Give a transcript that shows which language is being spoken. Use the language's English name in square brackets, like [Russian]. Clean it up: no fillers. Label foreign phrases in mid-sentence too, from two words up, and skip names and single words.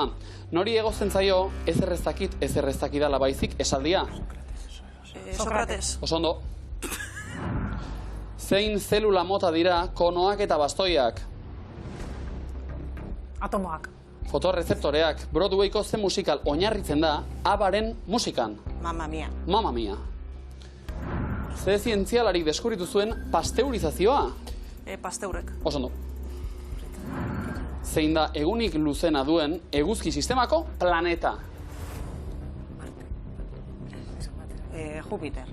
[Basque] Nori egozten zaio ezer ez dakidala baizik esaldia? Sokrates. Oso ondo. Zein zelula mota dira konoak eta bastoiak? Atomoak. Fotorezeptoreak Broadwayko ze musikal oinarritzen da ABBAren musikan. Mamma mia. Mamma mia. Ze zientzialari deskubritu zuen pasteurizazioa? Pasteurek. Oso ondo. Zein da egunik luzena duen eguzki sistemako planeta? Jupiter.